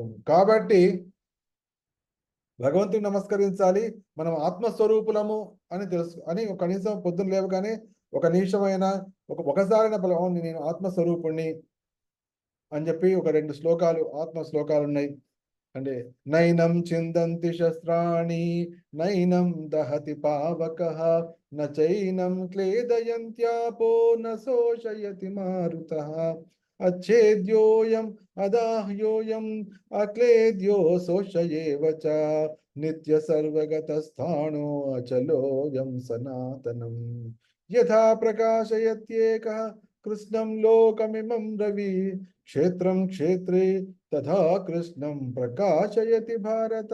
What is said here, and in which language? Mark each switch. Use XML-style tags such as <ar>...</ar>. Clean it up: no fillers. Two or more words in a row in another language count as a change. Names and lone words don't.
<te>కాబట్టి భగవంతుని నమస్కరించాలి, మనం ఆత్మస్వరూపులము అని అని కనీసం పొద్దున్న లేవగానే ఒక నిమిషమైనా ఒకసారైనా నేను ఆత్మస్వరూపుణ్ణి అని చెప్పి ఒక 2 శ్లోకాలు, ఆత్మ శ్లోకాలు ఉన్నాయి.</te> <sa>అంటే నైనం చిందంతి శస్త్రాణి, నైనం దహతి పావకః, నచైనం క్లేదయంత్యాపో, న శోషయతి మారుతః, అచ్ఛేద్యోయం అదాహ్యోయం అక్లేద్యో శోషయేవ చ, నిత్య సర్వగతస్థాణో అచలోయం సనాతనం, యథా ప్రకాశయత్యేకః కృష్ణం లోకమిమం రవి క్షేత్రం క్షేత్రే తథా కృష్ణం ప్రకాశయతి భారత.</sa>